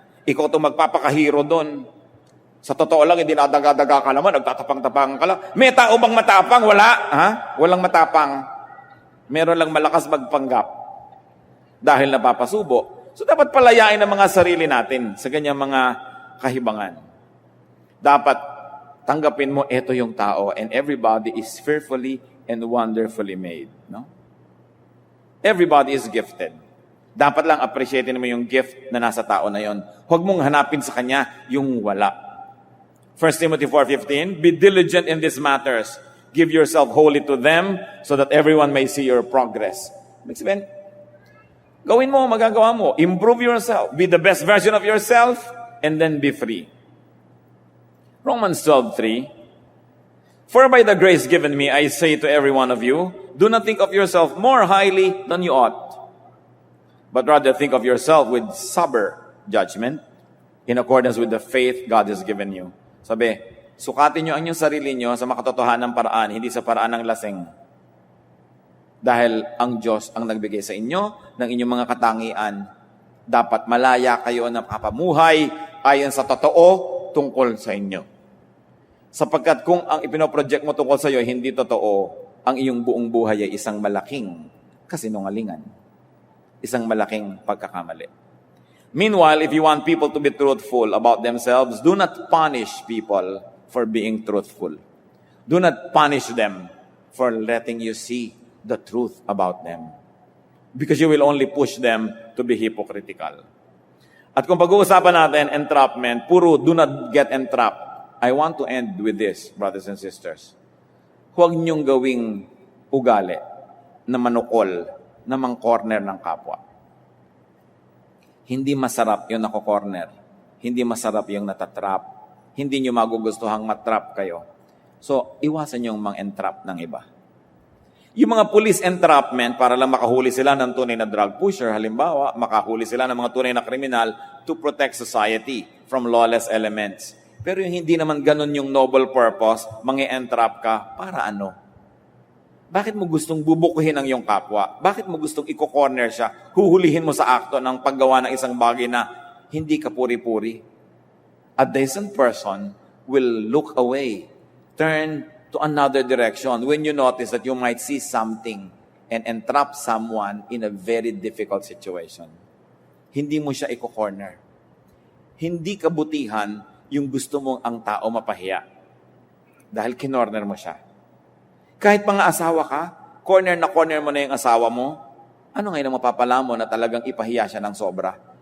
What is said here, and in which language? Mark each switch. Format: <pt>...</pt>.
<tl>Ikaw itong magpapakahiro doon. Sa totoo lang, hindi nadagadaga ka naman, nagtatapang-tapang ka lang. May tao bang matapang? Wala. Ha? Walang matapang. Meron lang malakas magpanggap. Dahil napapasubo. So dapat palayain ang mga sarili natin sa ganyang mga kahibangan. Dapat tanggapin mo, ito yung tao</tl> <en>and everybody is fearfully and wonderfully made.</en> <tl>No?</tl> <en>Everybody is gifted.</en> <tl>Dapat lang appreciatein mo yung gift na nasa tao na yon. Huwag mong hanapin sa kanya yung wala.</tl> <en>1 Timothy 4:15, be diligent in these matters. Give yourself wholly to them so that everyone may see your progress.</en> <tl>Ibig sabihin, gawin mo, magagawa mo.</tl> <en>Improve yourself. Be the best version of yourself and then be free. Romans 12:3, for by the grace given me, I say to every one of you, do not think of yourself more highly than you ought, but rather think of yourself with sober judgment in accordance with the faith God has given you.</en> <tl>Sabi, sukatin nyo ang inyong sarili nyo sa makatotohanan ng paraan, hindi sa paraan ng lasing. Dahil ang Diyos ang nagbigay sa inyo ng inyong mga katangian. Dapat malaya kayo na kapamuhay ayon sa totoo tungkol sa inyo. Sapagkat kung ang ipinoproject mo tungkol sa iyo hindi totoo, ang iyong buong buhay ay isang malaking kasinungalingan. Isang malaking pagkakamali.</tl> <en>Meanwhile, if you want people to be truthful about themselves, do not punish people for being truthful. Do not punish them for letting you see the truth about them. Because you will only push them to be hypocritical.</en> <tl>At kung pag-uusapan natin,</tl> <en>entrapment, puro do not get entrapped. I want to end with this, brothers and sisters.</en> <tl>Huwag niyong gawing ugali na manukol, na mang-corner ng kapwa. Hindi masarap yung nako-corner. Hindi masarap yung natatrap. Hindi niyo magugustuhang matrap kayo. So, iwasan niyong mang-entrap ng iba. Yung mga police entrapment, para lang makahuli sila ng tunay na drug pusher, halimbawa, makahuli sila ng mga tunay na kriminal</tl> <en>to protect society from lawless elements.</en> <tl>Pero yung hindi naman ganun yung noble purpose, mangi-entrap ka, para ano? Bakit mo gustong bubukuhin ang iyong kapwa? Bakit mo gustong i-corner siya? Huhulihin mo sa akto ng paggawa ng isang bagay na hindi ka puri-puri.</tl> <en>A decent person will look away, turn to another direction when you notice that you might see something and entrap someone in a very difficult situation.</en> <tl>Hindi mo siya i-corner. Hindi kabutihan yung gusto mong ang tao mapahiya. Dahil kinorner mo siya. Kahit mga asawa ka, corner mo na yung asawa mo, ano ngayon ang mapapala mo na talagang ipahiya siya ng sobra?</tl>